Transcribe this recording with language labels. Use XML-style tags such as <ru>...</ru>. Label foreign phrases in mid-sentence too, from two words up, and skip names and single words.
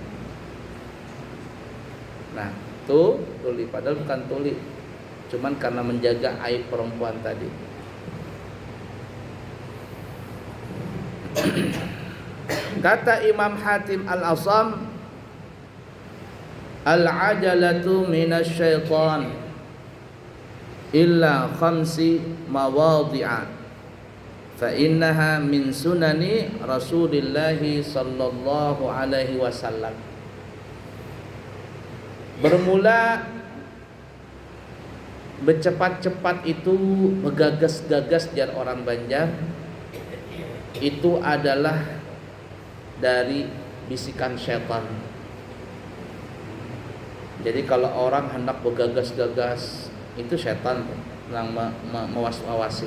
<bjn>Nah tuh tuli, padahal bukan tuli, cuman karena menjaga aib perempuan tadi.</bjn> <ar>Kata Imam Hatim Al-Asam, العجلة من الشيطان إلا خمس مواضع فإنها من سنن رسول الله صلى الله عليه وسلم.</ar> <bjn>Bermula bercepat-cepat itu, bergagas-gagas jar orang Banjar, itu adalah dari bisikan syaitan. Jadi kalau orang hendak bergagas-gagas, itu setan yang mewas-wasi.</bjn>